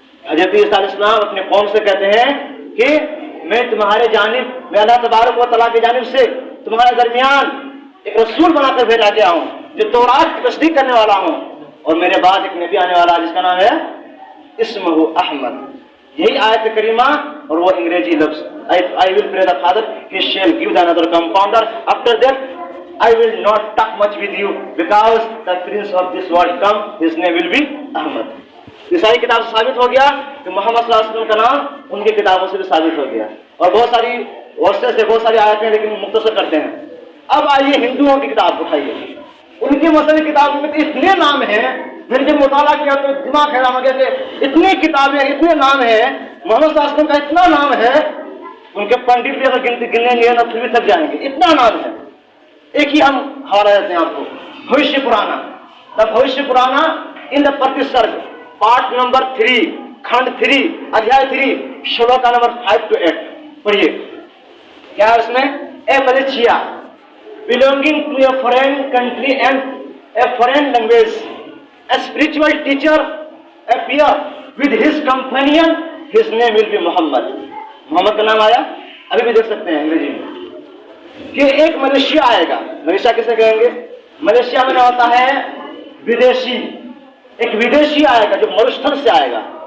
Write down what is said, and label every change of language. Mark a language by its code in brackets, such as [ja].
[ur] حضرت عیسیٰ علیہ السلام اپنے قوم سے کہتے ہیں کہ میں اللہ تبارک و تعالیٰ کی جانب سے تمہارے درمیان ایک رسول بنا کر بھیجا گیا ہوں، جو تورات کی تصدیق کرنے والا ہوں، اور میرے بعد ایک نبی آنے والا جس کا نام ہے اسمہ احمد۔ یہی آیت کریمہ اور وہ انگریزی لفظ [en] I will pray the Father, He shall give the another compounder. After that, I will not talk much with you because the prince of this world come, his name will be Ahmad. [ur] یہ ساری کتاب سے ثابت ہو گیا کہ محمد صلی اللہ علیہ وسلم کا نام ان کی کتابوں سے بھی ثابت ہو گیا. اور بہت ساری ورسز سے بہت ساری آیتیں لیکن مختصر کرتے ہیں. اب آئیے ہندوؤں کی کتاب اٹھائیے. ان کی مثلا کتاب میں اتنے نام ہیں, میں نے جب مطالعہ کیا تو دماغ حیران ہو گیا کہ اتنی کتابیں, اتنے نام ہیں, محمد صلی اللہ علیہ وسلم کا اتنا نام ہے, ان کے پنڈت بھی اگر گننے نہیں تو پھر بھی تھک جائیں گے, اتنا نام ہے. ایک ہی ہم حوالہ دیتے ہیں آپ کو, بھوشیہ پرانا, دا بھوشیہ پرانا ان دا پرتسرگ, پارٹ نمبر 3, کھنڈ 3, ادھیائے 3, شلوکا نمبر 5 to 8. پڑھیے کیا ہے اس میں. [en] A militia belonging to a foreign country and a foreign language, a spiritual teacher appear with his companion, his name will be Muhammad. [ur] محمد کا نام آیا, ابھی بھی دیکھ سکتے ہیں انگریزی میں کہ ایک ملیشیا آئے گا. ملیشیا کسے کہیں گے؟ ملیشیا میں ہوتا ہے ودیشی, ایک ودیشی آئے گا جو مرستھل سے آئے گا.